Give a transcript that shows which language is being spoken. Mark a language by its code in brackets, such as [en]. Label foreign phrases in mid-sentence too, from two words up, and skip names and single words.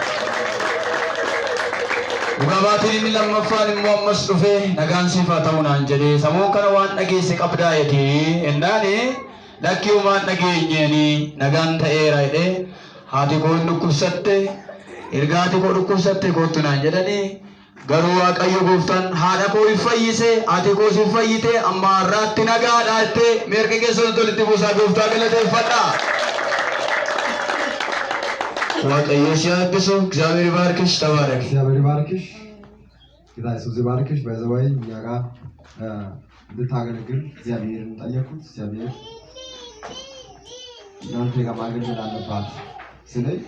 [om] Dhugaa baatiin inni lammaffaan immoo ammas dhufee nagaan siif haa ta'u naan jedhee sammuu kana waan dhageesse qabdaa jedhee ennaani Lakki umaan dhageenyeeni nagaan ta'eera jedhee haati koo dhukkubsatte ergaati koo dhukkubsatte kootu naan jedhanii garuu Waaqayyo gooftaan haadha koo fayyise haati koo si fayyite amma har'aatti nagaadha jettee meerqa keessa walitti buusaa gooftaa galateeffadha. Waaqayyo si eebbisu [am] እግዚአብሔር ይባርክሽ ተባረክ። እግዚአብሔር ይባርክሽ። ጌታ ኢየሱስ ይባርክሽ። በዘዋይ እኛ ጋር እንድታገለግል እግዚአብሔርን ጠየቁት። እግዚአብሔር እናንተ ጋር ማገልገል አለባት። ስለዚህ